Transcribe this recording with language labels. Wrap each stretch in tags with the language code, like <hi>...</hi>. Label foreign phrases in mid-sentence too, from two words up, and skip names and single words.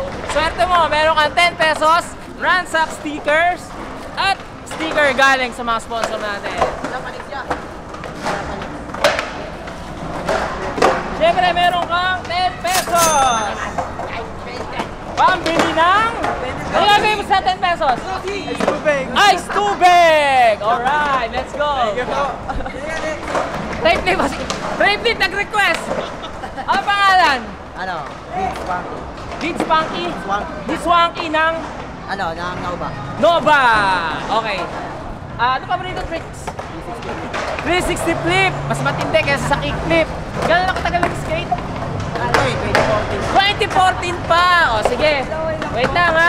<tl>Swerte mo, meron kang 10 pesos, Ransack stickers, at sticker galing sa mga sponsor natin. Siyempre, meron kang 10 pesos! Pambili ng... Ano gagawin mo sa 10 pesos? Ice tubig. Ice tubig!</tl> <en>Alright, let's go! Trade flip,</en> <tl>nag-request! Ano pangalan? Ano? Beats Funky. Beats Funky? Swanky. Beats Funky ng... Ano? Ng Nova. Nova! Okay. Ano paborito tricks? 360 flip! Mas matindi kaysa sa</tl> <en>kick flip.</en> <tl>Gano'n na katagal nag-skate? 2014 pa! O sige, wait lang ha.</tl>